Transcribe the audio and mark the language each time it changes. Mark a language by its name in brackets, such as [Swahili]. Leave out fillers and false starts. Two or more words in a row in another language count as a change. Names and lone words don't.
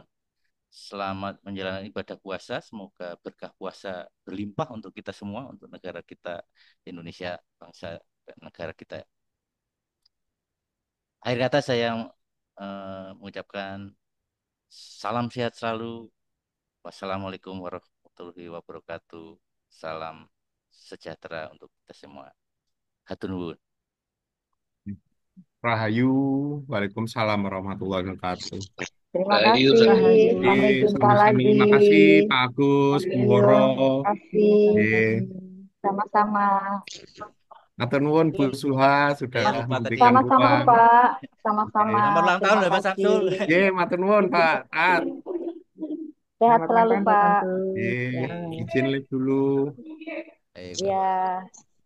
[Indonesian] Selamat menjalani ibadah puasa. Semoga berkah puasa berlimpah untuk kita semua, untuk negara kita Indonesia, bangsa negara kita. Akhir kata saya mengucapkan salam sehat selalu. [Arabic] والسلام عليكم ورحمة الله وبركاته. [Indonesian] Salam sejahtera untuk kita semua. [Sundanese] Hatur nuhun. [Indonesian] Rahayu, [Arabic] وعليكم السلام ورحمة الله وبركاته. [Indonesian] Terima Rahayu, kasih. rahayu. Sampai jumpa Sama-sama. lagi. Makasih Pak Agus, Bu Iya, Woro. terima kasih. Sama-sama. [Javanese] Matur nuwun Bu Suha sudah [Indonesian] Ya, lupa tadi. memberikan Sama-sama, ruang. Pak. Sama-sama. Selamat ulang tahun Terima loh Pak kasih. Samsul. Ye, [Javanese] matur nuwun Pak Tat. [Indonesian] Sehat Selamat ulang selalu, tahun Pak Pak. Samsul. Ye, Ya. izin live dulu. Baik, Bapak. Ya.